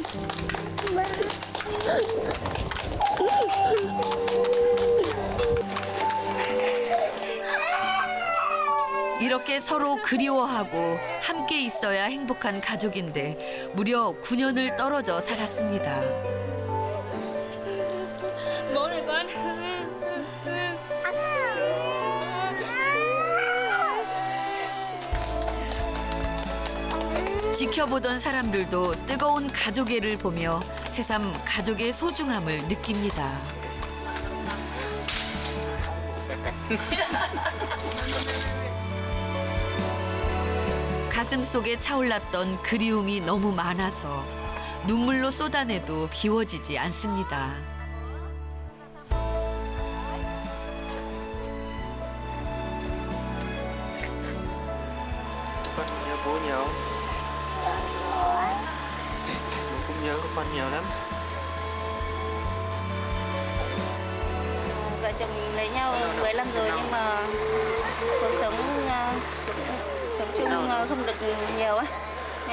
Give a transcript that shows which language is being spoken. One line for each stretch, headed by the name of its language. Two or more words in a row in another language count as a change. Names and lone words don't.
Korean: 이렇게 서로 그리워하고 함께 있어야 행복한 가족인데 무려 9년을 떨어져 살았습니다.
Vietnamese: Bố này con.
Korean: 지켜보던 사람들도 뜨거운 가족애를 보며 새삼 가족의 소중함을 느낍니다. 가슴 속에 차올랐던 그리움이 너무 많아서 눈물로 쏟아내도 비워지지 않습니다.
Vietnamese: Con nhớ bố nhiều không? Bố cũng nhớ con nhiều lắm. Vợ chồng mình lấy nhau 10 năm rồi nhưng mà cuộc sống chung không được nhiều á.